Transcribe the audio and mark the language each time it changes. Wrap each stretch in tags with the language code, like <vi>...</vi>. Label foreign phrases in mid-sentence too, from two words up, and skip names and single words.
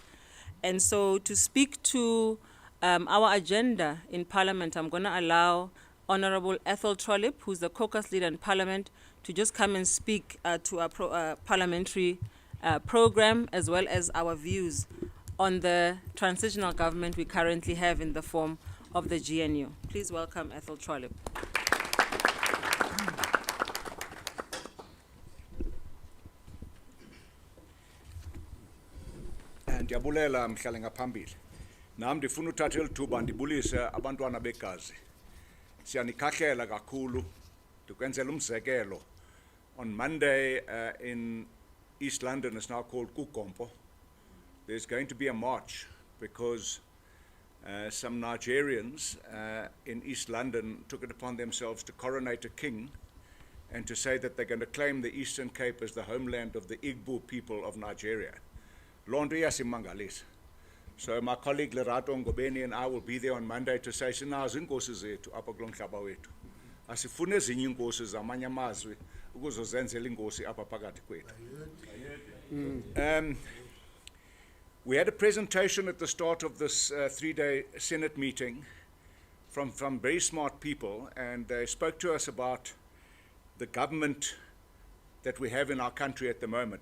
<en>And so to speak to our agenda in Parliament, I'm going to allow Honorable Ethel Trollip, who's the caucus leader in Parliament, to just come and speak to our parliamentary program, as well as our views on the transitional government we currently have in the form of the GNU. Please welcome Ethel Trollip.</en> <xh>Ndiyabulela mhlale ngaphambili. Nami ndifuna uthatha lithuba ndibulise abantwana begazi. Siyanikhahlela kakhulu ndikwenzela umzekelo.</xh> <en>On Monday in East London, it's now called Kukompo, there's going to be a march because some Nigerians in East London took it upon themselves to coronate a king and to say that they're going to claim the Eastern Cape as the homeland of the Igbo people of Nigeria.</en> <xh>Londo yasimangalisa.</xh> <en>So my colleague Lerato Ngobeni and I will be there on Monday to say,</en> <xh>sinazo inkosi zethu apha kulo mhlaba wethu. Asifune ezinye inkosi zamanye amazwe ukuzozenzela inkosi apha phakathi kwethu.</xh> <en>We had a presentation at the start of this three-day Senate meeting from very smart people, and they spoke to us about the government that we have in our country at the moment.</en>